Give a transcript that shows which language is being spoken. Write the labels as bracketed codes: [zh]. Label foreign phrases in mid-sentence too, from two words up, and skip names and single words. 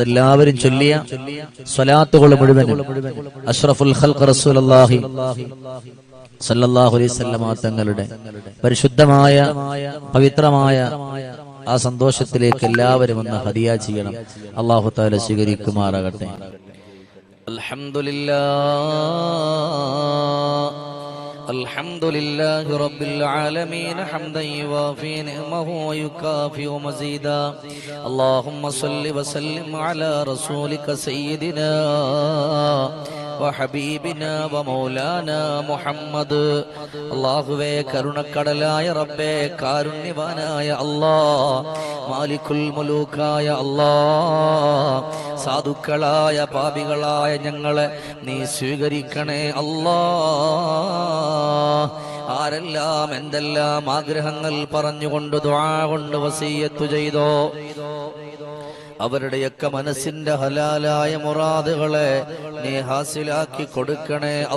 [ml] എല്ലാവരും ചൊല്ലിയ സ്വലാത്തുകൾ മുഴുവനും [ar] أشرف الخلق رسول الله صلى الله عليه وسلم [ml] തങ്ങളുടെ പരിശുദ്ധമായ പവിത്രമായ ആ സന്തോഷത്തിലേക്ക് എല്ലാവരും ഒന്ന് ഹദിയ ചെയ്യണം. അല്ലാഹു തആല സ്വീകരിക്കുമാറാകട്ടെ. [ar] അൽഹംദുലില്ലാഹ് الحمد لله رب العالمين حمدا يوافي نعمه ويكافئ مزيدا. اللهم صل وسلم على رسولك سيدنا وحبيبنا ومولانا محمد [ml] അല്ലാഹുവേ കരുണക്കടലായ റബ്ബേ കാരുണ്യവാനായ അല്ലാഹ് മാലിക്കുൽ മുലൂക്കായ അല്ലാഹ് സാധുക്കളായ പാപികളായ ഞങ്ങളെ നീ സ്വീകരിക്കണേ അല്ലാഹ് ആരെല്ലാം എന്തെല്ലാം ആഗ്രഹങ്ങൾ പറഞ്ഞുകൊണ്ട് ദുആ കൊണ്ട് വസിയ്യത്ത് ചെയ്തോ അവരുടെയൊക്കെ മനസ്സിന്റെ ഹലാലായ മുറാദുകളെ നീ ഹാസിലാക്കി കൊടുക്കണേ